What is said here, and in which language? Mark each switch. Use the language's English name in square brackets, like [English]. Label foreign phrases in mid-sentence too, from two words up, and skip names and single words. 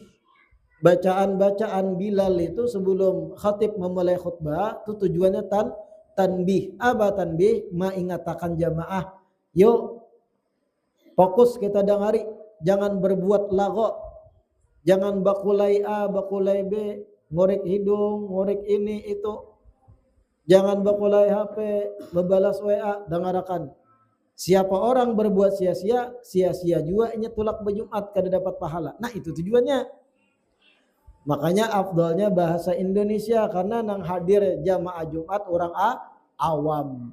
[Indonesian] Bacaan-bacaan Bilal itu sebelum khatib memulai khutbah itu tujuannya tanbih. Apa tanbih? Mengingatkan jamaah. Yuk fokus kita dengari. [Banjar] Jangan berbuat lago. Jangan bakulai A, bakulai B. [Indonesian] Ngorek hidung, ngorek ini itu. Jangan bakulai HP, membalas WA, dengarkan. Siapa orang berbuat sia-sia, sia-sia juga ini tulak berjumat kada dapat pahala. Nah itu tujuannya. Makanya afdalnya bahasa Indonesia karena nang hadir jamaah Jumat orang awam.